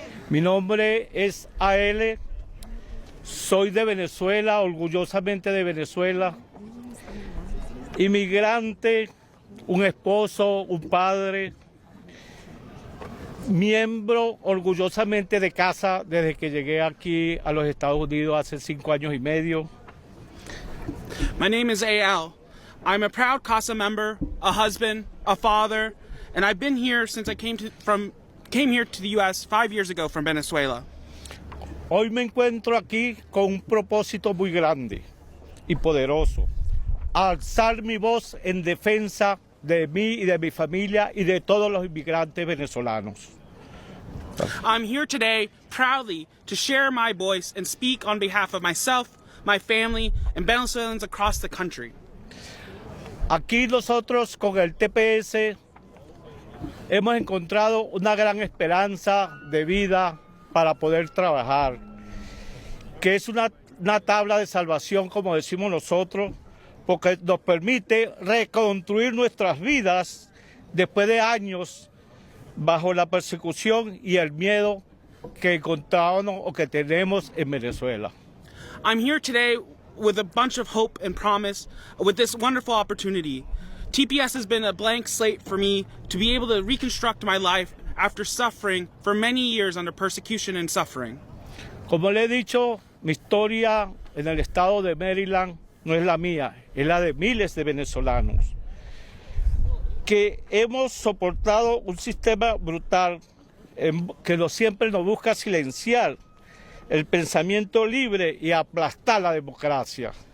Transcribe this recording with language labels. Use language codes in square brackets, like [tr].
[es] Mi nombre es AL. Soy de Venezuela, orgullosamente de Venezuela. Inmigrante, un esposo, un padre. Miembro orgullosamente de casa desde que llegué aquí a los Estados Unidos hace 5 años y medio. [en] My name is AL. I'm a proud CASA member, a husband, a father, and I've been here since I came here to the U.S. 5 years ago from Venezuela. [es] Hoy me encuentro aquí con un propósito muy grande y poderoso: alzar mi voz en defensa de mí y de mi familia y de todos los inmigrantes venezolanos. [en] I'm here today proudly to share my voice and speak on behalf of myself, my family, and Venezuelans across the country. [es] Aquí nosotros con el TPS hemos encontrado una gran esperanza de vida para poder trabajar, que es una tabla de salvación, como decimos nosotros, porque nos permite reconstruir nuestras vidas después de años bajo la persecución y el miedo que encontramos o que tenemos en Venezuela. [en] I'm here today with a bunch of hope and promise with this wonderful opportunity. TPS has been a blank slate for me to be able to reconstruct my life after suffering for many years under persecution and suffering. [es] Como le he dicho, mi historia en el estado de Maryland no es la mía, es la de miles de venezolanos que hemos soportado un sistema brutal que siempre nos busca silenciar el pensamiento libre y aplastar la democracia.